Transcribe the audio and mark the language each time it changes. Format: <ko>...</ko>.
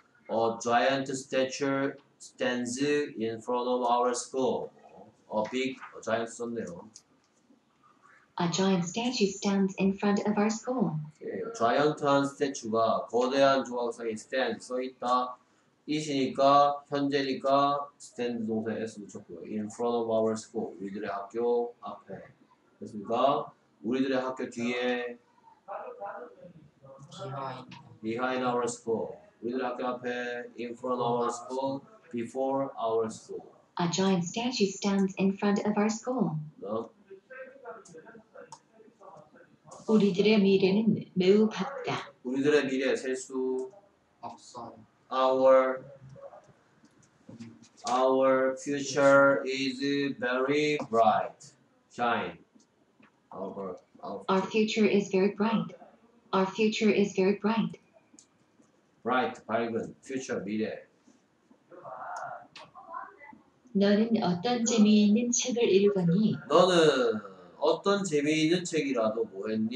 <en>A giant statue stands in front of our school. A big giant 썼네요. A giant statue stands in front of our school.</en> <ko>예, 자이언트한 스태츄가 거대한 조각상에 stand 써있다. it이니까 현재니까 stand 동사에 s 붙였고요.</ko> <en>In front of our school</en> <ko>우리들의 학교 앞에 됐습니까? 우리들의 학교 뒤에</ko> <en>behind our school</en> <ko>우리들의 학교 앞에</ko> <en>in front of our school before our school. A giant statue stands in front of our school.</en> <ko>우리들의 미래는 매우 밝다. 우리들의 미래 셀수 없어요.</ko> <en>Our future is very bright. Shine. Our future is very bright. Our future is very bright. Bright, 밝은, future, 미래.</en> <ko>너는 어떤 재미있는 책을 읽었니? 너는 어떤 재미있는 책이라도 뭐 했니?</ko>